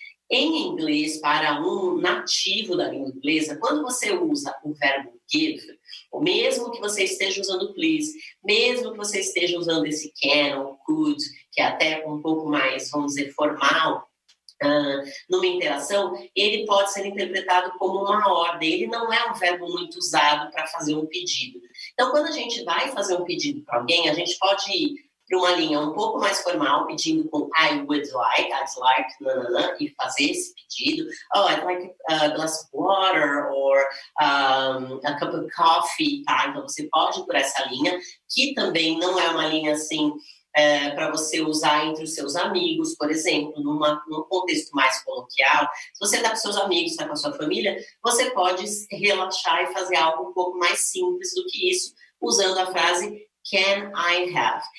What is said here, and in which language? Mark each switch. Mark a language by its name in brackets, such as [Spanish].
[Portuguese] Em inglês, para um nativo da língua inglesa, quando você usa o verbo give, ou mesmo que você esteja usando please, mesmo que você esteja usando esse can ou could, que é até um pouco mais, vamos dizer, formal, numa interação, ele pode ser interpretado como uma ordem. Ele não é um verbo muito usado para fazer um pedido. Então, quando a gente vai fazer um pedido para alguém, a gente pode ir para uma linha um pouco mais formal, pedindo com [English] I would like, I'd like, [Portuguese] nanana, e fazer esse pedido. [English] Oh, I'd like a glass of water, or a cup of coffee, tá? [Portuguese] Então, você pode ir por essa linha, que também não é uma linha assim, para você usar entre os seus amigos, por exemplo, num contexto mais coloquial. Se você está com seus amigos, está com a sua família, você pode relaxar e fazer algo um pouco mais simples do que isso, usando a frase [English] Can I have?